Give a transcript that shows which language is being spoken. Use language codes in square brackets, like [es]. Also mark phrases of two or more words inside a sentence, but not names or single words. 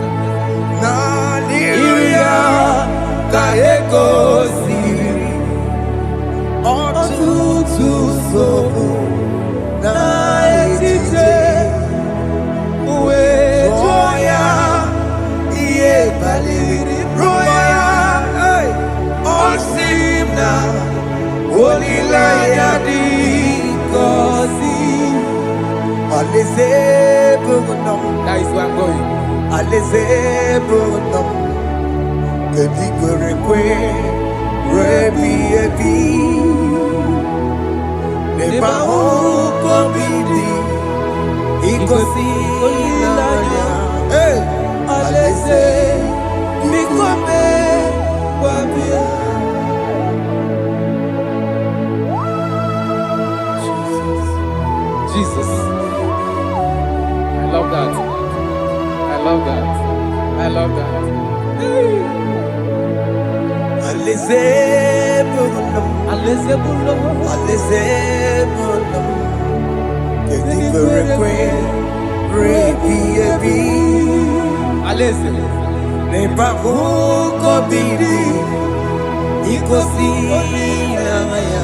[ig] N'iru ya ka egosiri ọtụtụ nsogbu na echiche wee jụọ ya ihe baliri ruo ya ọ sị m na olileanya dị ngọzi. Alaeze bụ nọ m. [en] That is where I'm going. [ig] Alaeze bụ nọ m. Kedu kwere ekwe ruo ebighị ebi. N'ebe ahụ ka obi dị igosi olileanya. Alaeze biko mee gwa bịa. Jesus. [en] I love that. I love that. I love that. [ig] Alaeze bụ nọ m. Alaeze bụ nọ m. Alaeze bụ nọ m. Kedu kwere ekwe ruo ebighị ebi. Alaeze. N'ebe ahụ ka obi dị igosi olileanya.